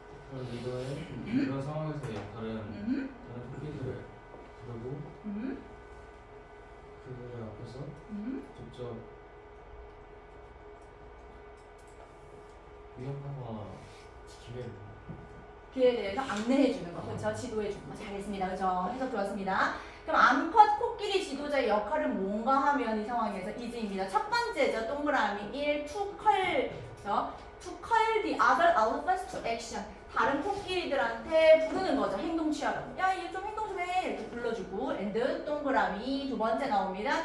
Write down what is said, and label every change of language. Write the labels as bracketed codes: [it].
[ko] 그런 리더의 그런 상황에서의 역할은 다른 토끼들을 그리고 그들 앞에서 직접 위협하거나 기회에 대해서 안내해주는 거, 그렇죠? 지도해주는 거 잘했습니다, 그렇죠? 해석 좋았습니다. 그럼 암컷 코끼리 지도자의 역할은 뭔가 하면 이 상황에서 이즈입니다. 첫 번째죠, 동그라미 1, [en] to call, [ko] 그렇죠? [en] To call the other elephants to action. [ko] 다른 코끼리들한테 부르는 거죠, 행동 취하라고. 야, 이거 좀 행동 좀 해. 이렇게 불러주고, and 동그라미 두 번째 나옵니다.